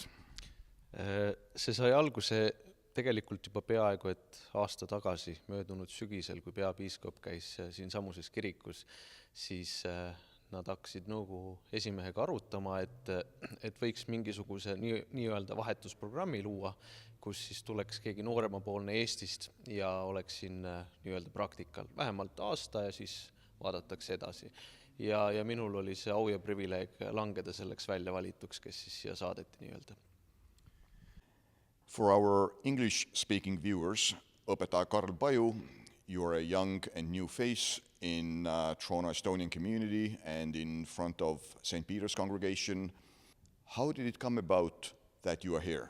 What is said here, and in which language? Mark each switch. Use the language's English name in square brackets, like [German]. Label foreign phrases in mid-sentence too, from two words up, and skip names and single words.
[Estonian] See sai alguse tegelikult juba peaaegu et aasta tagasi möödunud sügisel, kui peapiiskop käis siin samuses kirikus, siis nad hakkasid nõukogu esimehega arutama, et võiks mingisuguse nii-öelda vahetusprogrammi luua, kus siis tuleks keegi nooremapoolne Eestist ja oleks siin nii-öelda praktikal vähemalt aasta ja siis vaadatakse edasi. Ja minul oli see au ja privileeg langeda selleks välja valituks, kes siis siia saadeti nii-öelda. [English] For our English-speaking viewers, [Estonian] õpetaja Karl Paju, [English] you are a young and new face in Toronto Estonian community and in front of St. Peter's congregation. How did it come about that you are here?